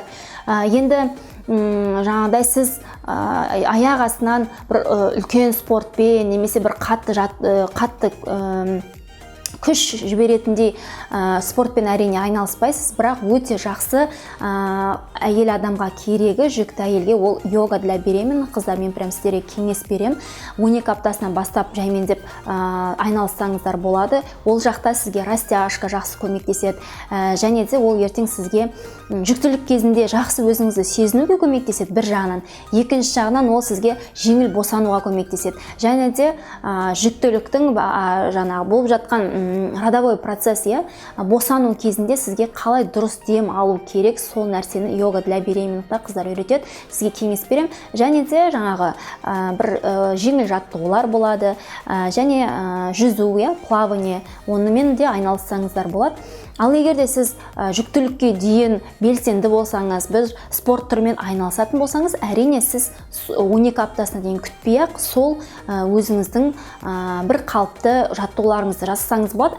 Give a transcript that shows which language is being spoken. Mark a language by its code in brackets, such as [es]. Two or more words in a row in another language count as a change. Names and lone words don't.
[kk] Енді сіз аяқ астынан бір үлкен спортпен немесе бір қатты күш жіберетіндей спортпен әрине айналыспайсыз, бірақ өте жақсы әйел адамға керегі, жүкті әйелге, ол [ru] йога для беременных [kk] қыздар. Мен прям сіздерге кеңес берем. 12 аптасынан бастап жаймендеп айналыссаңыздар болады. Ол жақта сізге растяжка жақсы көмектеседі, және де ол ертең сізге жүктілік кезінде жақсы өзіңізді сезінуге көмектеседі бір жағынан. Екінші жағынан ол сізге жеңіл босануға көмектеседі. Және де жүктіліктің болып жатқан [ru] родовой процесс, [kk] босану кезінде сізге қалай дұрыс дем алу керек, сол нәрсені [ru] йога для беременных [kk] қыздар үйретеді. Сізге кеңес берем. Және де бір жеңіл жаттығулар болады, және жүзу, плавание, онымен де айналыссаңыздар болады. Ал егер де сіз жүктілікке дейін белсенді болсаңыз, бір спорт түрімен айналысатын болсаңыз, әрине сіз 12 аптасына дейін күтпей-ақ сол өзіңіздің бір қалыпты жаттығуларыңызды жасасаңыз болады.